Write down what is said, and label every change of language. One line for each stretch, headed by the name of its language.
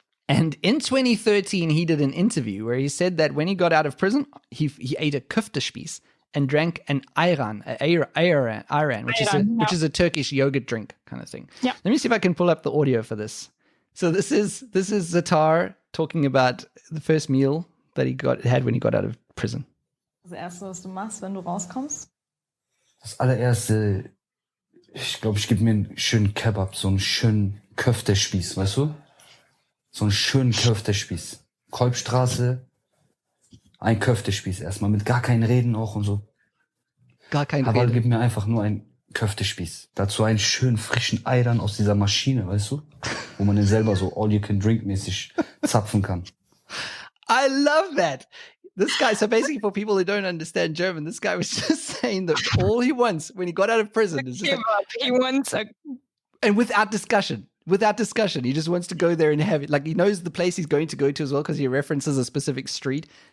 English: And in 2013, he did an interview where he said that when he got out of prison, he ate a Köftespiess and drank an ayran, which is a Turkish yogurt drink kind of thing. Yeah. Let me see if I can pull up the audio for this. So this is Zatar talking about the first meal that he had when he got out of prison.
German: Das Erste, was du machst, wenn du rauskommst? Das allererste, ich glaube, ich gebe mir einen schönen Kebab, so einen schönen Köftespieß, weißt du? So einen schönen Köftespieß. Kolbstraße, ein Köftespieß erstmal, mit gar keinen Reden auch und so. Gar kein Aber Reden. gib mir einfach nur einen Köftespieß. Dazu einen schönen frischen Ayran aus dieser Maschine, weißt du? Wo man den selber so all-you-can-drink-mäßig zapfen kann.
English: I love that. This guy, so basically for people who don't understand German, this guy was just saying that all he wants when he got out of prison is just he wants a... And without discussion, he just wants to go there and have it. Like he knows the place he's going to go to as well because he references a specific street.